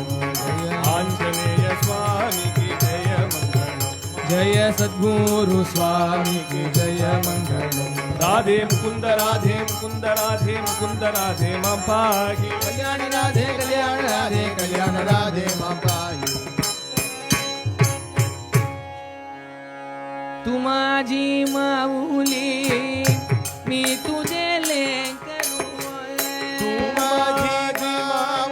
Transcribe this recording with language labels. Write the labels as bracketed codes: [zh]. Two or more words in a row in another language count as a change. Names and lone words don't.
[te] ఆంజనేయ స్వామికి జయ మంగళం జయ సద్గురు స్వామికి జయ మంగళం రాధే ముకుంద రాధే ముకుంద రాధే ముకుంద రాధే మంపాగి కళ్యాణ రాధే కళ్యాణ రాధే కళ్యాణ రాధే [mr] राधे मापाई तू माझी माऊली मी तुझे लेकरू तू माझी